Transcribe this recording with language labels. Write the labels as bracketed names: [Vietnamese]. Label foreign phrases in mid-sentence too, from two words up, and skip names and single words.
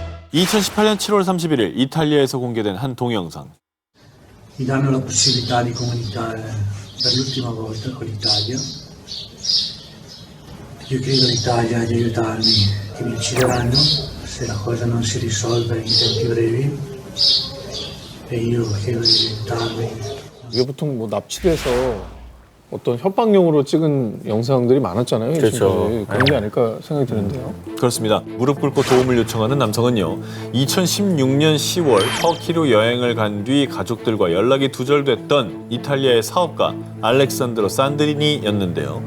[Korean] 2018년 7월 31일 이탈리아에서 공개된 한 동영상. [Italian] Mi danno la possibilità di comunicare per l'ultima volta con l'Italia. Io chiedo all'Italia di aiutarmi, che mi uccideranno se la cosa non si risolve in tempi brevi. E io chiedo di aiutarmi. [Korean] 이게 보통 뭐 납치돼서 어떤 협박용으로 찍은 영상들이 많았잖아요. 그렇죠. 그런 게 아닐까 생각이 드는데요. 그렇습니다. 무릎 꿇고 도움을 요청하는 남성은요. 2016년 10월 터키로 여행을 간 뒤 가족들과 연락이 두절됐던 이탈리아의 사업가 알렉산드로 산드리니였는데요.